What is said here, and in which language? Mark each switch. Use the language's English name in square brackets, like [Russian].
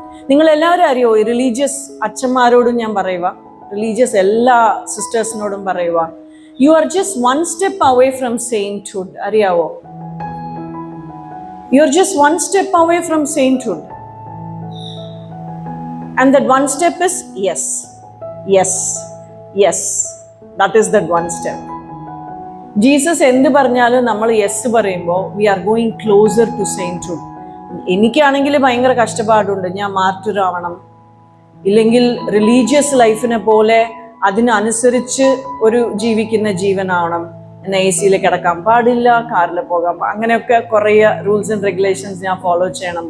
[Malayalam] നിങ്ങൾ എല്ലാവരും അറിയോ, റിലീജിയസ് അച്ഛന്മാരോടും ഞാൻ പറയുക, റിലീജിയസ് എല്ലാ സിസ്റ്റേഴ്സിനോടും പറയുക, [English] You are just one step away from sainthood. [Malayalam] അറിയാവോ? [English] You are just one step away from sainthood. And that one step is yes, yes, yes. That is that one step. [Malayalam] Jesus എന്ത് പറഞ്ഞാലും നമ്മൾ യെസ് പറയുമ്പോൾ [English] We are going closer to sainthood. [Malayalam] എനിക്കാണെങ്കിൽ ഭയങ്കര കഷ്ടപ്പാടുണ്ട്, ഞാൻ മാർട്ടിറാവണം, ഇല്ലെങ്കിൽ religious ലൈഫിനെ പോലെ അതിനനുസരിച്ച് ഒരു ജീവിക്കുന്ന ജീവനാവണം, എന്നാൽ എ സിയിൽ കിടക്കാൻ പാടില്ല, കാറിൽ പോകാൻ അങ്ങനെയൊക്കെ കുറേ [English] rules and regulations [Malayalam] ഞാൻ ഫോളോ ചെയ്യണം.